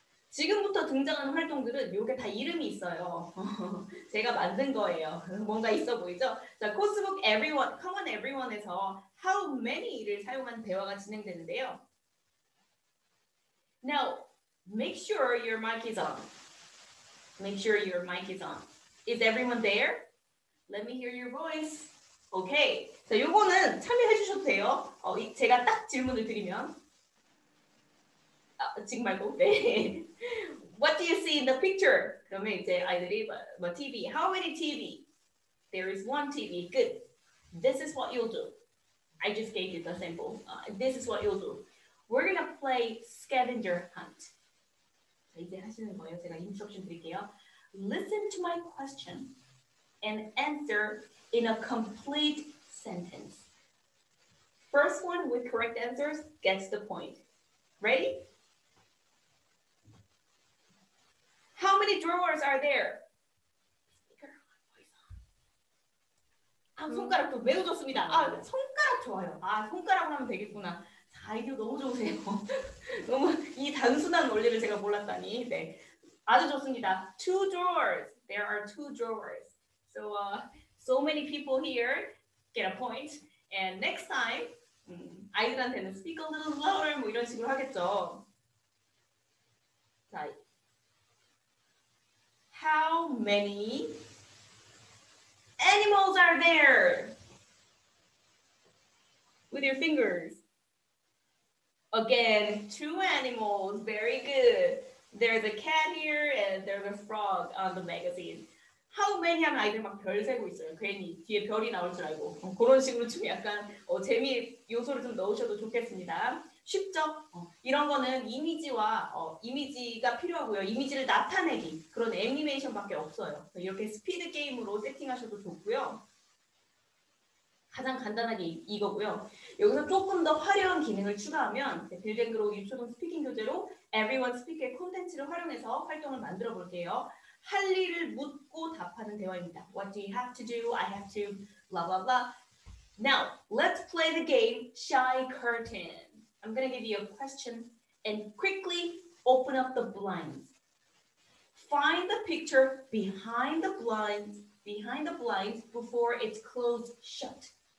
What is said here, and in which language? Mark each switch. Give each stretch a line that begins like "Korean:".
Korean: 지금부터 등장하는 활동들은 이게 다 이름이 있어요. 제가 만든 거예요. 뭔가 있어 보이죠? 자, 코스북 Everyone, Common Everyone에서 How Many를 사용한 대화가 진행되는데요.
English: Now, make sure your mic is on. Make sure your mic is on. Is everyone there? Let me hear your voice. Okay.
Korean: 자, 요거는 참여해 주셔도 돼요. 제가 딱 질문을 드리면. 지금 말고. 네.
English: What do you see in the picture?
Korean: 그러면 이제 아이들이 뭐 TV.
English: How many TV? There is one TV. Good. This is what you'll do. I just gave you the sample. This is what you'll do. We're gonna play scavenger hunt.
Korean: 자, 이제 하시는 거예요. 제가 인스트럭션 드릴게요.
English: Listen to my question and answer in a complete sentence. First one with correct answers gets the point. Ready? How many drawers are there?
Korean: 손가락도 매우 좋습니다. 손가락 좋아요. 손가락으로 하면 되겠구나. 아이디어 너무 좋으세요. 너무 이 단순한 원리를 제가 몰랐다니. 네, 아주 좋습니다.
English: Two drawers. There are two drawers. So many people here get a point. And next time,
Korean: 아이들한테는
English: speak a little louder
Korean: 뭐 이런 식으로 하겠죠.
English: 자, how many animals are there? With your fingers. Again, two animals. Very good. There's a cat here and there's a frog on the magazine.
Korean: How many 하면 아이들 막 별 세고 있어요. 괜히 뒤에 별이 나올 줄 알고. 그런 식으로 좀 약간 재미 요소를 좀 넣으셔도 좋겠습니다. 쉽죠? 이런 거는 이미지가 필요하고요. 이미지를 나타내기 그런 애니메이션밖에 없어요. 이렇게 스피드 게임으로 세팅하셔도 좋고요. 가장 간단하게 이거고요. 여기서 조금 더 화려한 기능을 추가하면 빌뱅그로 유초등 스피킹 교재로 Everyone Speak의 콘텐츠를 활용해서 활동을 만들어 볼게요. 할 일을 묻고 답하는 대화입니다.
English: What do you have to do? I have to blah blah blah. Now, let's play the game Shy Curtain. I'm going to give you a question and quickly open up the blinds. Find the picture behind the blinds before it's closed shut.